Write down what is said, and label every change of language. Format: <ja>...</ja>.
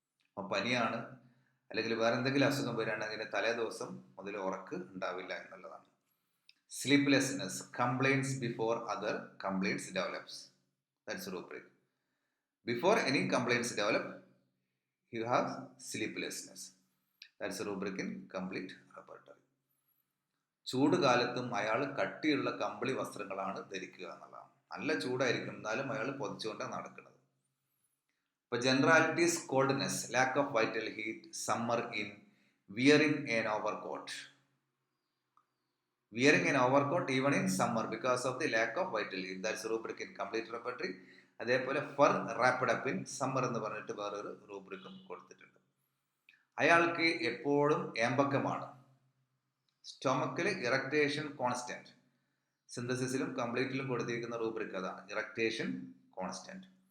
<ml>അപ്പം പനിയാണ് അല്ലെങ്കിൽ വേറെ എന്തെങ്കിലും അസുഖം വരികയാണെങ്കിൽ തലേ ദിവസം മുതൽ ഉറക്ക് ഉണ്ടാവില്ല എന്നുള്ളതാണ്.</ml> <en>Sleeplessness, complaints before other complaints develops. That's rubric. Before any complaints develop you have sleeplessness. That's a rubric in complete repertory.</en> <ml>ചൂട് കാലത്തും അയാൾ കട്ടിയുള്ള കമ്പിളി വസ്ത്രങ്ങളാണ് ധരിക്കുക എന്നുള്ളതാണ്. നല്ല ചൂടായിരിക്കും, എന്നാലും അയാൾ പൊതിച്ചുകൊണ്ടാണ് നടക്കുന്നത്.</ml> <en>ഇപ്പൊ generalities, coldness, lack of vital heat, summer in, wearing an overcoat. Wearing an overcoat even in summer because of the lack of vital heat. That's a rubric in complete repertory.</en> <ml>അതേപോലെ fir rapid up in summer എന്ന് പറഞ്ഞിട്ട് വേറൊരു റൂബ്രിക്കും കൊടുത്തിട്ടുണ്ട്. അയാൾക്ക് എപ്പോഴും ഏമ്പക്കമാണ്. സ്റ്റൊമക്കിൽ ഇറക്ടേഷൻ constant. സിന്തസിസിലും കംപ്ലീറ്റിലും കൊടുത്തിരിക്കുന്ന rubric അതാണ്, ഇറക്ടേഷൻ constant.</ml>